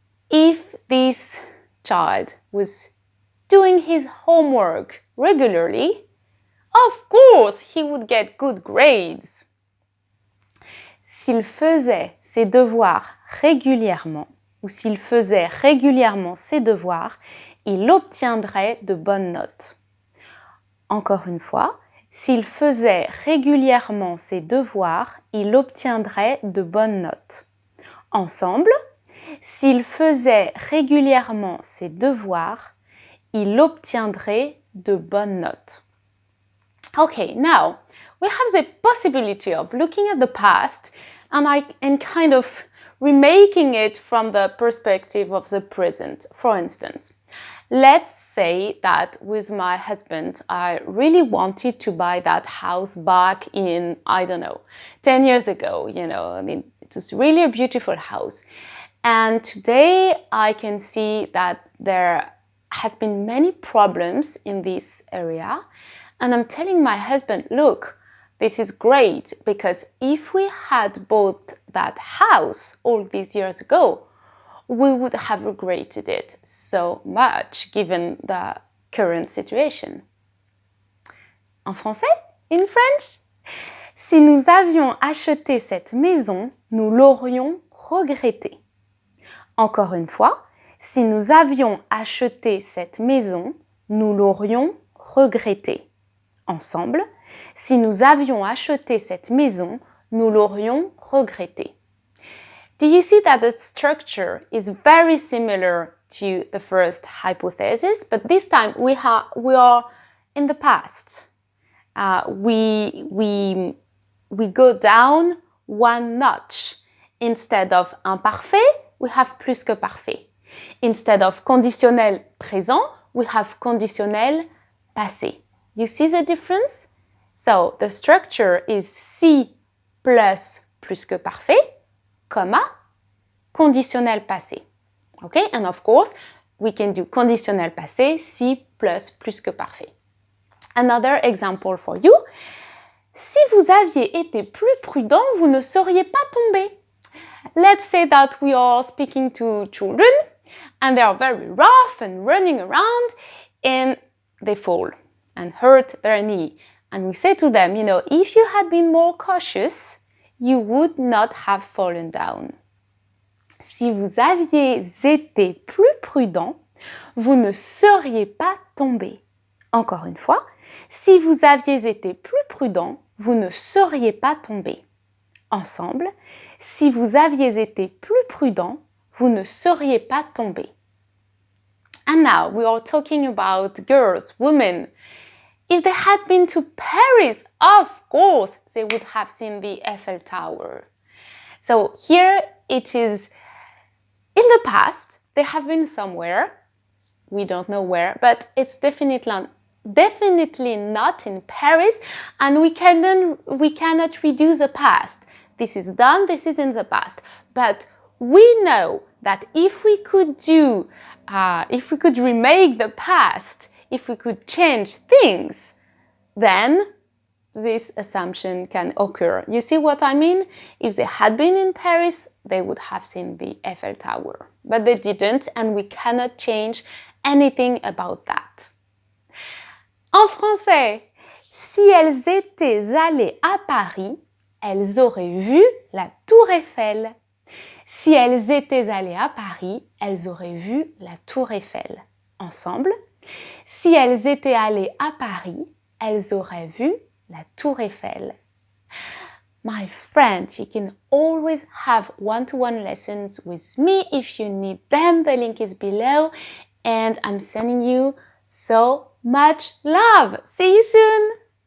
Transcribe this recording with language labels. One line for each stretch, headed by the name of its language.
English: If this child was doing his homework regularly, of course he would get good grades.
French: S'il faisait ses devoirs régulièrement, ou s'il faisait régulièrement ses devoirs, il obtiendrait de bonnes notes. Encore une fois, s'il faisait régulièrement ses devoirs, il obtiendrait de bonnes notes. Ensemble, s'il faisait régulièrement ses devoirs, il obtiendrait de bonnes notes.
English: Okay, now we have the possibility of looking at the past and kind of remaking it from the perspective of the present. For instance, let's say that with my husband, I really wanted to buy that house back in, 10 years ago, it was really a beautiful house. And today I can see that there has been many problems in this area. And I'm telling my husband, look, this is great because if we had bought that house all these years ago, we would have regretted it so much given the current situation.
French: En français?
English: In French?
French: Si nous avions acheté cette maison, nous l'aurions regretté. Encore une fois, si nous avions acheté cette maison, nous l'aurions regretté. Ensemble, si nous avions acheté cette maison, nous l'aurions regretté.
English: Do you see that the structure is very similar to the first hypothesis, but this time we are in the past. We go down one notch. Instead of imparfait, we have plus que parfait. Instead of conditionnel présent, we have conditionnel passé. You see the difference? So the structure is si plus que parfait, comma, conditionnel passé. Okay? And of course, we can do conditionnel passé, si plus que parfait. Another example for you.
French: Si vous aviez été plus prudent, vous ne seriez pas tombé.
English: Let's say that we are speaking to children and they are very rough and running around and they fall and hurt their knee. And we say to them, if you had been more cautious, you would not have fallen down.
French: Si vous aviez été plus prudent, vous ne seriez pas tombé. Encore une fois, si vous aviez été plus prudent, vous ne seriez pas tombé. Ensemble, si vous aviez été plus prudent, vous ne seriez pas tombé.
English: And now we are talking about girls, women. If they had been to Paris, of course, they would have seen the Eiffel Tower. So here it is In the past, they have been somewhere. We don't know where, but it's definitely not in Paris, and we cannot redo the past. This is done, this is in the past. But we know that if we could remake the past, if we could change things, then this assumption can occur. You see what I mean? If they had been in Paris, they would have seen the Eiffel Tower. But they didn't, and we cannot change anything about that.
French: En français, si elles étaient allées à Paris, elles auraient vu la Tour Eiffel. Si elles étaient allées à Paris, elles auraient vu la Tour Eiffel. Ensemble, si elles étaient allées à Paris, elles auraient vu la Tour Eiffel.
English: My friend, you can always have one-to-one lessons with me if you need them. The link is below, and I'm sending you so much love. See you soon!